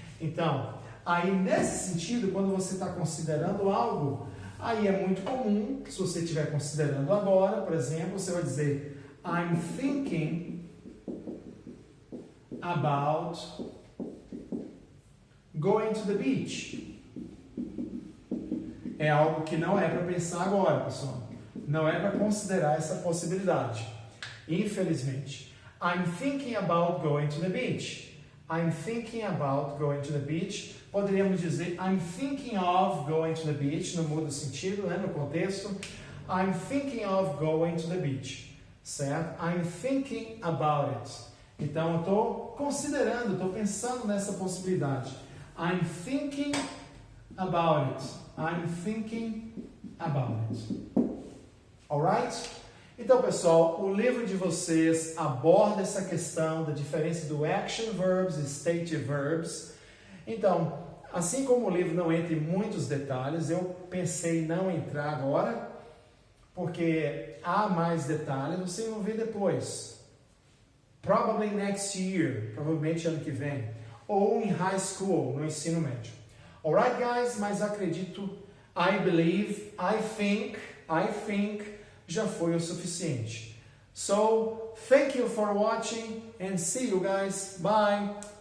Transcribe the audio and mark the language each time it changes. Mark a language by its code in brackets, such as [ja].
[pt] Então, aí nesse sentido, quando você está considerando algo, aí é muito comum, se você estiver considerando agora, por exemplo, você vai dizer [en] I'm thinking about going to the beach. [pt] É algo que não é para pensar agora, pessoal. Não é para considerar essa possibilidade. Infelizmente. [en] I'm thinking about going to the beach. I'm thinking about going to the beach. [pt] Poderíamos dizer [en] I'm thinking of going to the beach. [pt] Não muda o sentido, né, no contexto. [en] I'm thinking of going to the beach. [pt] Certo? [en] I'm thinking about it. [pt] Então, eu estou considerando, estou pensando nessa possibilidade. [en] I'm thinking about it. I'm thinking about it. Alright? [pt] Então, pessoal, o livro de vocês aborda essa questão da diferença do action verbs e stative verbs. Então, assim como o livro não entra em muitos detalhes, eu pensei em não entrar agora, porque há mais detalhes, vocês vão ver depois. [en] Probably next year, [pt] provavelmente ano que vem. Ou em high school, no ensino médio. [en] Alright, guys? [pt] Mas acredito, [en] I believe, I think, [pt] já foi o suficiente. [en] So, thank you for watching and see you guys. Bye!